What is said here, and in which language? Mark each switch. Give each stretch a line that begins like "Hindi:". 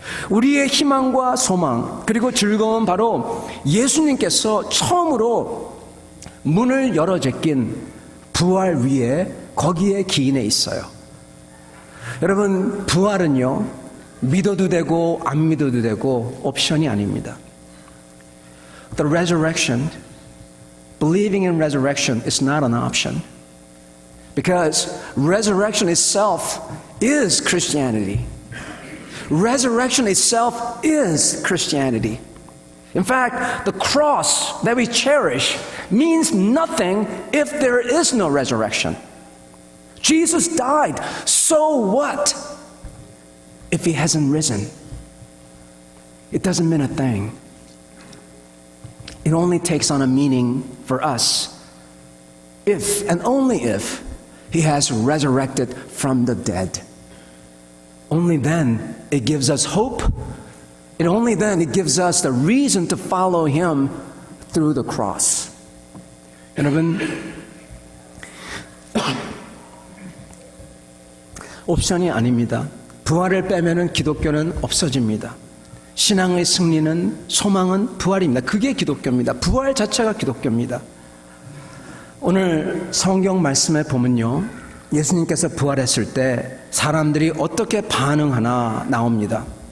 Korean: 우리의 희망과 소망 그리고 즐거움은 바로 예수님께서 처음으로 문을 열어 제낀 부활 위에 거기에 기인해 있어요. 여러분, 부활은요 믿어도 되고 안 믿어도 되고 옵션이 아닙니다.
English: The resurrection believing in resurrection is not an option. Because resurrection itself is Christianity. Resurrection itself is Christianity. In fact, the cross that we cherish means nothing if there is no resurrection. Jesus died, so what if he hasn't risen? It doesn't mean a thing. It only takes on a meaning for us if and only if he has resurrected from the dead. Only then it gives us hope. And only then it gives us the reason to follow him through the cross.
Korean: 여러분, 옵션이 아닙니다. 부활을 빼면은 기독교는 없어집니다. 신앙의 승리는, 소망은 부활입니다. 그게 기독교입니다. 부활 자체가 기독교입니다. 오늘 성경 말씀에 보면요, 예수님께서 부활했을 때 사람들이 어떻게 반응하나 나옵니다.